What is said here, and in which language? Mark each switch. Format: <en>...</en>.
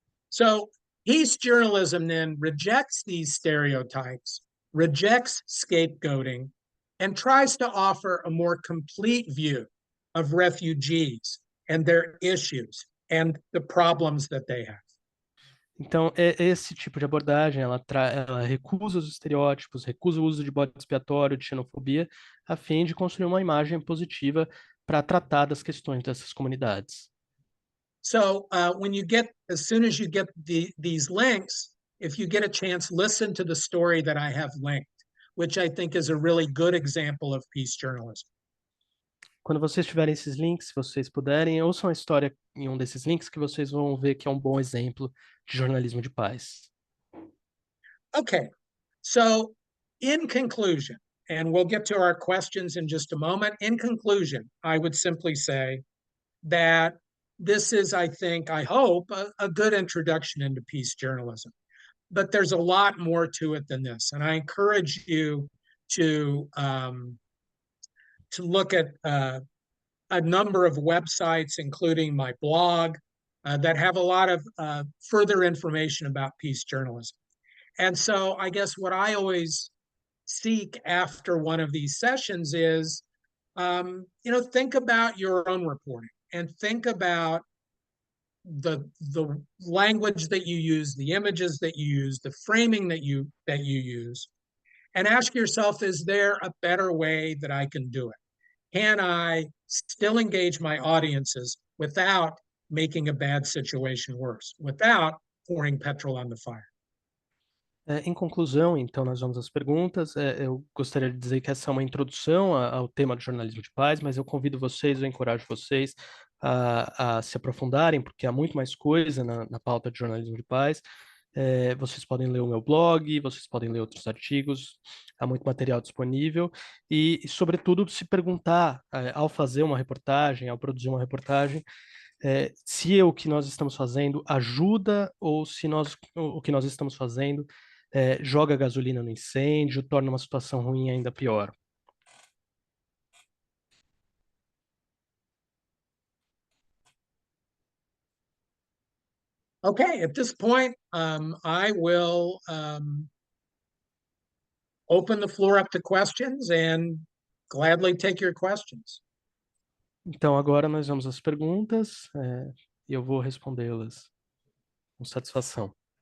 <en>So peace journalism then rejects these stereotypes, rejects scapegoating, and tries to offer a more complete view of refugees and their issues and the problems that they have.</en> <pt>Então, esse tipo de abordagem, ela recusa os estereótipos, recusa o uso de bode expiatório, de xenofobia, a fim de construir uma imagem positiva para tratar das questões dessas comunidades.</pt> <en>So as soon as you get these links, if you get a chance, listen to the story that I have linked, which I think is a really good example of peace journalism.</en> <pt>Quando vocês tiverem esses links, se vocês puderem, ouçam a história em um desses links que vocês vão ver que é um bom exemplo de jornalismo de paz.</pt> <en>Okay, so in conclusion, and we'll get to our questions in just a moment. In conclusion, I would simply say that this is, I hope, a good introduction into peace journalism. But there's a lot more to it than this. And I encourage you to look at a number of websites, including my blog, that have a lot of further information about peace journalism. And so I guess what I always seek after one of these sessions is, think about your own reporting and think about the language that you use, the images that you use, the framing that you use, and ask yourself, is there a better way that I can do it? Can I still engage my audiences without making a bad situation worse, without pouring petrol on the fire?</en> <pt>Em conclusão, então, nós vamos às perguntas. Eu gostaria de dizer que essa é uma introdução ao tema do jornalismo de paz, mas eu convido vocês, eu encorajo vocês a se aprofundarem, porque há muito mais coisa na pauta de jornalismo de paz. Vocês podem ler o meu blog, vocês podem ler outros artigos, há muito material disponível e sobretudo, se perguntar, ao fazer uma reportagem, ao produzir uma reportagem, se o que nós estamos fazendo ajuda ou se o que nós estamos fazendo joga gasolina no incêndio, torna uma situação ruim ainda pior.</pt> <en>Okay, at this point, I will open the floor up to questions and gladly take your questions.</en> <pt>Então, agora nós vamos às perguntas e eu vou respondê-las com satisfação.</pt>